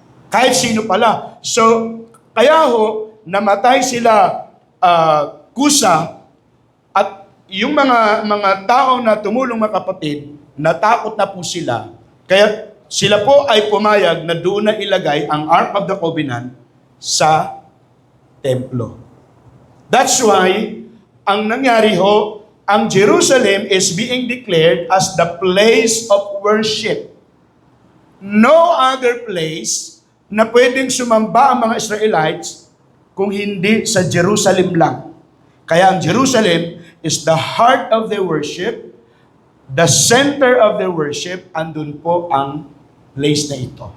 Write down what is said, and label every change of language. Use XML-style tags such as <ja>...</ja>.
<tl>Kahit sino pala. So, kaya namatay sila Kusa at yung mga tao na tumulong mga kapatid, natakot na po sila. Kaya sila po ay pumayag na doon na ilagay ang Ark of the Covenant sa templo.</tl> <en>That's why,</en> <tl>ang nangyari ang</tl> <en>Jerusalem is being declared as the place of worship.</en> <tl>No other place na pwedeng sumamba ang mga Israelites kung hindi sa Jerusalem lang. Kaya ang</tl> <en>Jerusalem is the heart of their worship, the center of their worship,</en> <tl>andun po ang place na ito.</tl>